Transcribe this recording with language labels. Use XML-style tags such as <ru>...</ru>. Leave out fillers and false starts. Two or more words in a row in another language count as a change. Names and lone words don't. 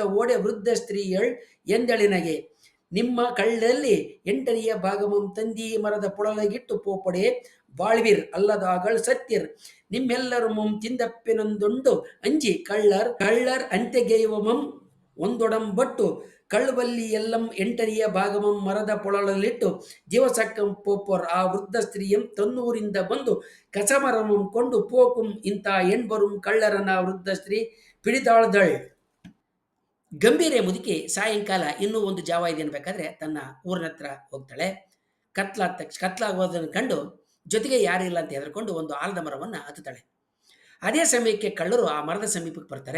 <kn>ಓಡೆ ವೃದ್ಧ ಸ್ತ್ರೀಯಳ್ ಎಂದಳಿನಗೆ ನಿಮ್ಮ ಕಳ್ಳಲ್ಲಿ 8ನೆಯ ಭಾಗಮಂ ತಂದಿ ಮರದ ಪೊಳಲಗಿಟ್ಟು ಪೋಪಡೆ ಬಾಳ್ವಿರ್ ಅಲ್ಲದಾಗಳ್ ಸತ್ತಿರ್ ನಿಮ್ಮೆಲ್ಲರುಮಂ ತಿಂದಪ್ಪೆನೊಂದೊಂಡು ಅಂಜಿ ಕಳ್ಳರ್ ಅಂತೆಗೆಯುವಮಂ ಒಂದೊಡಂಬಟ್ಟು ಕಳ್ಳುವಲ್ಲಿ ಎಲ್ಲಂ 8ನೆಯ ಭಾಗಮಂ ಮರದ ಪೊಳಲಲ್ಲಿಟ್ಟು ದಿವಸಕ್ಕಂ ಪೋಪರ್ ಆ ವೃದ್ಧ ಸ್ತ್ರೀಯಂ ತನ್ನೂರಿಂದ ಬಂದು ಕಸಮರಮಂ ಕೊಂಡು ಪೋಕುಂ ಇಂಥ ಎಣ್ಬರುಂ ಕಳ್ಳರನ ವೃದ್ಧ ಸ್ತ್ರೀ ಪಿಡಿದಾಳ್ದಳ್. ಗಂಭೀರೆ ಮುದುಕಿ ಸಾಯಂಕಾಲ ಇನ್ನೂ ಒಂದು ಜಾವ ಇದೆ ಅನ್ಬೇಕಾದ್ರೆ ತನ್ನ ಊರಿನ ಹತ್ರ ಹೋಗ್ತಾಳೆ. ಕತ್ಲಾಗೋದನ್ನು ಕಂಡು ಜೊತೆಗೆ ಯಾರಿಲ್ಲ ಅಂತ ಹೆದರ್ಕೊಂಡು ಒಂದು ಆಲದ ಮರವನ್ನು ಹತ್ತುತ್ತಾಳೆ. ಅದೇ ಸಮಯಕ್ಕೆ ಕಳ್ಳರು ಆ ಮರದ ಸಮೀಪಕ್ಕೆ ಬರ್ತಾರೆ.</kn>